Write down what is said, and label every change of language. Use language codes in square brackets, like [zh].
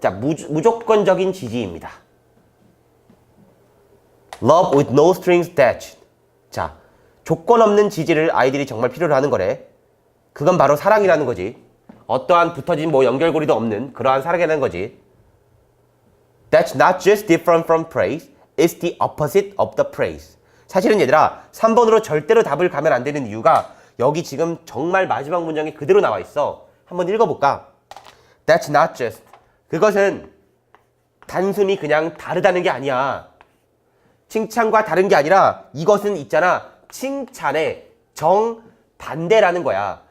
[ko] 자, 무조건적인 지지입니다. [en] Love with no strings attached. [ko] 자, 조건 없는 지지를 아이들이 정말 필요로 하는 거래. 그건 바로 사랑이라는 거지. 어떠한 붙어진 연결고리도 없는 그러한 사랑이라는 거지. [en] That's not just different from praise. It's the opposite of the praise. [ko] 사실은 얘들아, 3번으로 절대로 답을 가면 안 되는 이유가 여기 지금 정말 마지막 문장이 그대로 나와 있어. 한번 읽어볼까? [en] That's not just. [ko] 그것은 단순히 그냥 다르다는 게 아니야. 칭찬과 다른 게 아니라 이것은 있잖아. 칭찬의 정반대라는 거야.